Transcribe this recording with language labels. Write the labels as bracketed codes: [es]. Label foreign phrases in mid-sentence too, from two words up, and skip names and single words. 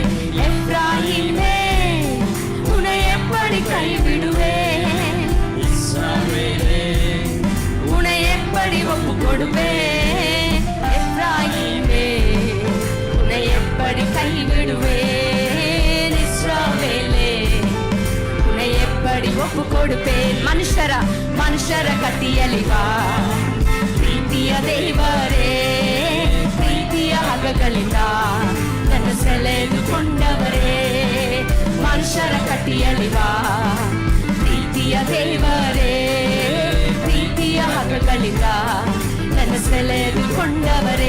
[ta] எப்ராஹிமே உன்னை எப்படி கைவிடுவேன், இஸ்ரவேலே உன்னை எப்படி ஒப்புக் கொடுப்பேன். எப்ராஹிமே உன்னை எப்படி கைவிடுவேன், இஸ்ரவேலே உன்னை எப்படி ஒப்புக் கொடுப்பேன். [kn] ಮನುಷ್ಯರ ಕಟ್ಟಿಯಲಿವಾ ಪ್ರೀತಿಯ ದೇವರೇ, ಪ್ರೀತಿಯ ಹಗ್ಗಗಳಿಂದ ನನ್ನ ಸೆಳೆದುಕೊಂಡವರೇ. ಮನುಷ್ಯರ ಕಟ್ಟಿಯಲಿವಾ ಪ್ರೀತಿಯ ದೇವರೇ, ಪ್ರೀತಿಯ ಹಗ್ಗಗಳಿಂದ ನನ್ನ ಸೆಳೆದುಕೊಂಡವರೇ.